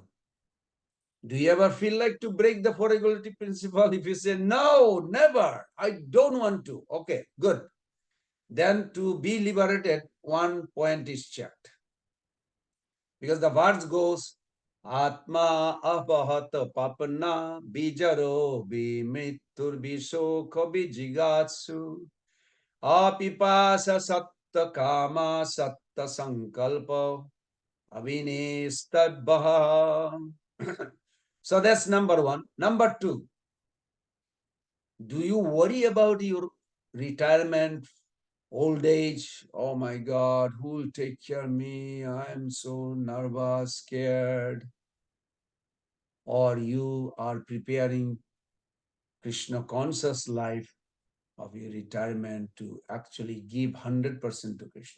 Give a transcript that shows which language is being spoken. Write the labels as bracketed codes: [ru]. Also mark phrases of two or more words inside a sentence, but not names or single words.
[en] Do you ever feel like to break the four regulative principle? If you say, no, never, I don't want to. Okay, good. Then to be liberated, 1 point is checked. Because the verse goes, [sa] Atma apahata papana bijaro bimitur bishokho bijigatsu apipasa satta kama satta sankalpa avinestadbaha. [en] So that's number 1. Number 2, do you worry about your retirement, old age? Oh my God, who will take care of me? I'm so nervous, scared. Or you are preparing Krishna conscious life of your retirement to actually give 100% to Krishna.